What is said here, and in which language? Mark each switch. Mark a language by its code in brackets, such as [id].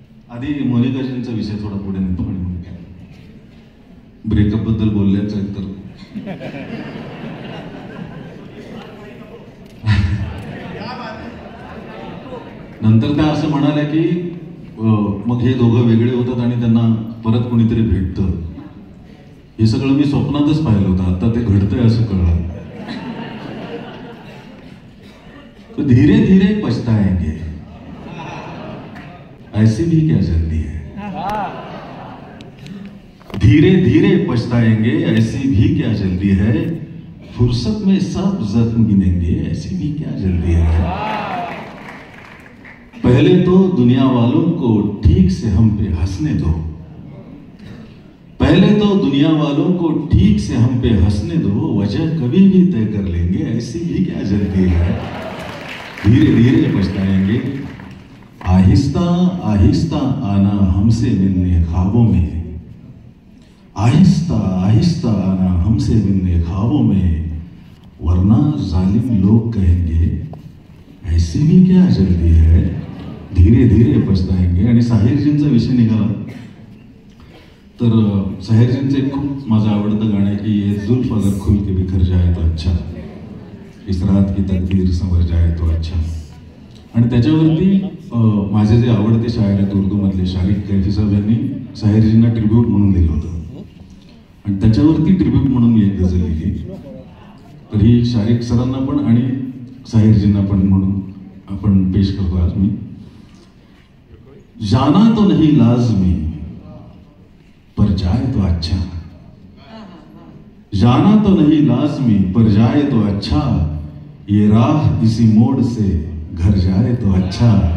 [mr] आधी मोनिकाजींचा विषय थोडा पुढे नेतो आणि मग ब्रेकअप बद्दल बोलल्याचं आहे तर नंतर त्या असं म्हणाल्या की मग हे दोघं वेगळे होतात आणि त्यांना परत कोणीतरी भेटतं. हे सगळं मी स्वप्नातच पाहिलं होतं, आता ते घडतंय असं कळलं. [hi] तो धीरे धीरे पछताएंगे ऐसी भी क्या जल्दी है, धीरे धीरे पछताएंगे ऐसी भी क्या जल्दी है, फुर्सत में सब जख्म गिनेंगे ऐसी भी क्या जल्दी है. पहले तो दुनिया वालों को ठीक से हम पे हंसने दो, पहले तो दुनिया वालों को ठीक से हम पे हंसने दो, वजह कभी भी तय कर लेंगे ऐसी भी क्या जल्दी है, धीरे धीरे पछताएंगे. आहिस्ता आहिस्ता आना हमसे मिलने ख्वाबों में, आहिस्ता आहिस्ता आना हमसे मिलने ख्वाबों में, वरना जालिम लोग कहेंगे ऐसी भी क्या जल्दी है, धीरे धीरे पछताएंगे. [mr] आणि साहिरजींचा विषय निघाला तर साहिरजींचं एक खूप माझं आवडतं गाणं आहे की [hi] ये जुल्फ अगर खुल के बिखर जाए तो अच्छा, [mr] इस रात की तकदीर संवर जाए तो अच्छा. आणि त्याच्यावरती माझे जे आवडते शायर आहेत उर्दूमधले शारिक कैफी साहेब यांनी साहिरजींना ट्रिब्यूट म्हणून दिलं होतं आणि त्याच्यावरती ट्रिब्यूट म्हणून मी एक गझल लिहिली. तर ही शारिक सरांना पण आणि साहिरजींना पण म्हणून आपण पेश करतो आज मी. [hi] जाना तो नहीं लाजमी पर जाए तो अच्छा, जाना तो नहीं लाजमी पर जाए तो अच्छा, ये राह इसी मोड़ से घर जाए तो अच्छा.